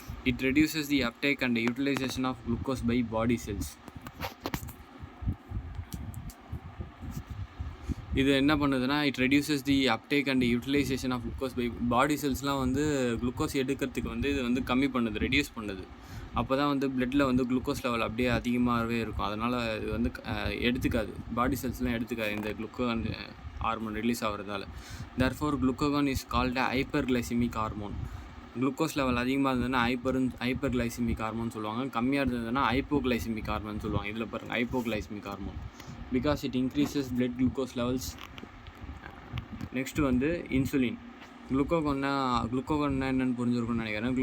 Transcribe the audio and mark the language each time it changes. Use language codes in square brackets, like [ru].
[en] It reduces the uptake and utilization of glucose by body cells. [ta] இது என்ன பண்ணுதுன்னா, [en] it reduces the uptake and utilisation of glucose by body செல்ஸ்லாம் [ta] வந்து glucose எடுக்கிறதுக்கு வந்து இது வந்து கம்மி பண்ணுது, ரெடியூஸ் பண்ணுது. அப்போ தான் வந்து பிளட்டில் வந்து குளுக்கோஸ் லெவல் அப்படியே அதிகமாகவே இருக்கும். அதனால் இது வந்து எடுத்துக்காது, பாடி செல்ஸ்லாம் எடுத்துக்காது இந்த glucagon hormone release ஆகிறதால. [en] therefore glucagon is called a hyperglycemic hormone. [ta] Glucose level அதிகமாக இருந்ததுன்னா ஹைப்பர் கிளைசிமிக் ஹார்மோன் சொல்லுவாங்க. கம்மியாக இருந்ததுன்னா ஹைப்போகிளைசிமிக் ஹார்மோன் சொல்லுவாங்க. இதில் பாருங்கள், hypoglycaemic hormone [en] Because it increases blood glucose levels. [ta] Next வந்து இன்சுலின். குளுக்கோகான்னா என்னென்னு புரிஞ்சிருக்கும்னு நினைக்கிறேன்.